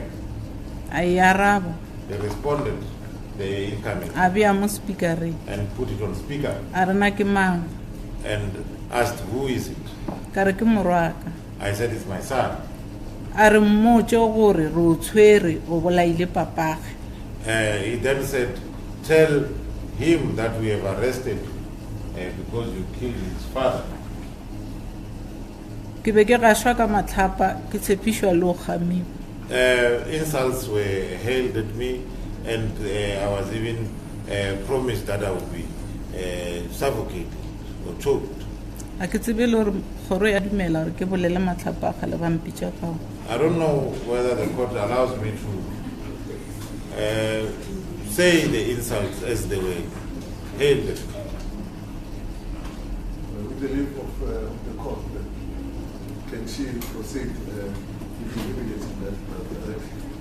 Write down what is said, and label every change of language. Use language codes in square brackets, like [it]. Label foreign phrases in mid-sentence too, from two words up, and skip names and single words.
[nso] A e araba [en] They responded, the incoming, [nso] a bea mo speakereng [en] and put it on speaker [nso] a rena ke mang [en] and asked, who is it? [nso] ka re ke morwaka. [en] I said, it's my son. [nso] A re mmotse gore re o tshwere o bolaile papage. [en] He then said, tell him that we have arrested because you killed his father. [nso] Ke be ke gašwa ka matlhapa ke tshepišwa le o gamiwa. [en] Insults were hailed at me, and I was even promised that I would be suffocated or choked. [nso] A ke tsebe le gore kgoro ya dumela gore ke bolele matlhapa a kgale ba mpitša kao. [en] I don't know whether the court allows me to say the insults as they were hailed. With the leave of the court, can she proceed with the immediate direction?